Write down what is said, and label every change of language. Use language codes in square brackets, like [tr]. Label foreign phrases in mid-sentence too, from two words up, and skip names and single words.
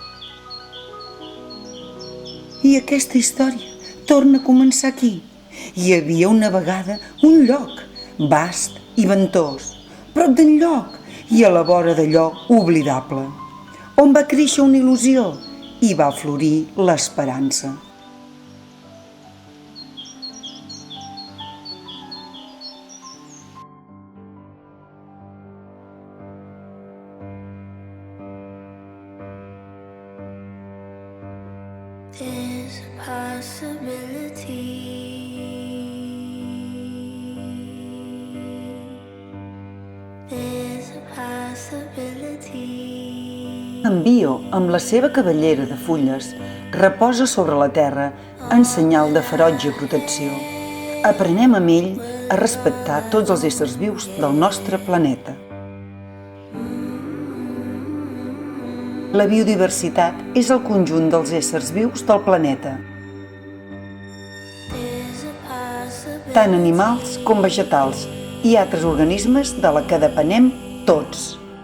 [ca] I aquesta història torna a començar aquí. Hi havia una vegada un lloc, vast i ventós, prop d'enlloc i a la vora d'allò oblidable, on va créixer una il·lusió i va florir l'esperança. [en] There's a possibility. There's a possibility. [ca] En Bio, amb la seva cabellera de fulles, reposa sobre la terra en senyal de ferotge protecció. Aprenem amb ell a respectar tots els éssers vius del nostre planeta. La biodiversitat és el conjunt dels éssers vius del planeta, tant animals com vegetals i altres organismes de la que depenem tots.